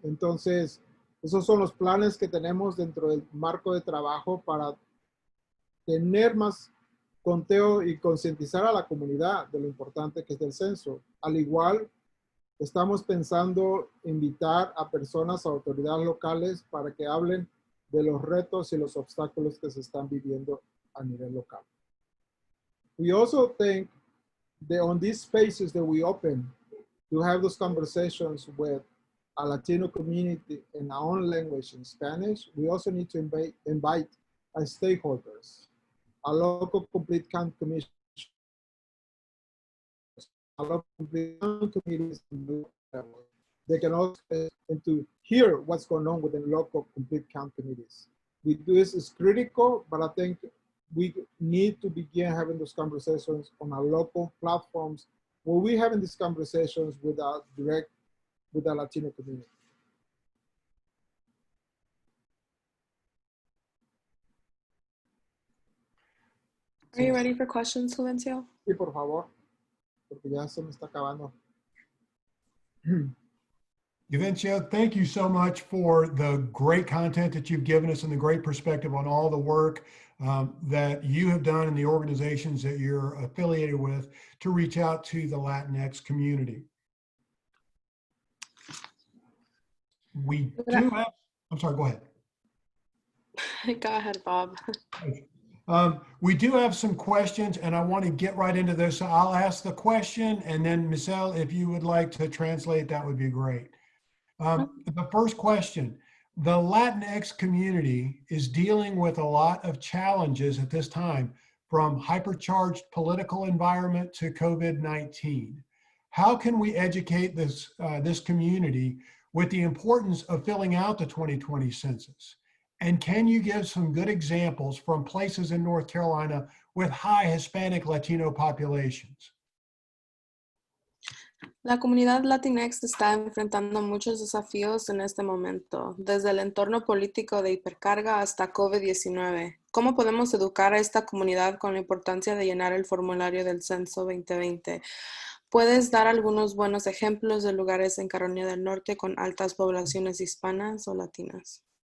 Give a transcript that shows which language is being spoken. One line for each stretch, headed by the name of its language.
Spanish: Entonces, esos son los planes que tenemos dentro del marco de trabajo para tener más conteo y concientizar a la comunidad de lo importante que es el censo. Al igual, estamos pensando invitar a personas, a autoridades locales para que hablen de los retos y los obstáculos que se están viviendo a nivel local.
English: We also think that on these spaces that we open to have those conversations with a Latino community in our own language in Spanish, we also need to invite our stakeholders, a local complete count commission, a local complete count committees, they can also and to hear what's going on within local complete count committees. This is critical, but I think we need to begin having those conversations on our local platforms where we're having these conversations with our Latino community. Are you ready for questions, Florencio?
Spanish: Sí, por favor, porque ya se me está acabando.
English: Vivencio, thank you so much for the great content that you've given us and the great perspective on all the work that you have done in the organizations that you're affiliated with to reach out to the Latinx community. We do have, I'm sorry, go ahead. Go ahead, Bob. We do have some questions and I want to get right into this. So I'll ask the question and then Michelle, if you would like to translate, that would be great. The first question, the Latinx community is dealing with a lot of challenges at this time, from hypercharged political environment to COVID-19. How can we educate this community with the importance of filling out the 2020 census? And can you give some good examples from places in North Carolina with high Hispanic Latino populations?
Spanish: La comunidad Latinx está enfrentando muchos desafíos en este momento, desde el entorno político de hipercarga hasta COVID-19. ¿Cómo podemos educar a esta comunidad con la importancia de llenar el formulario del Censo 2020? ¿Puedes dar algunos buenos ejemplos de lugares en Carolina del Norte con altas poblaciones hispanas o latinas?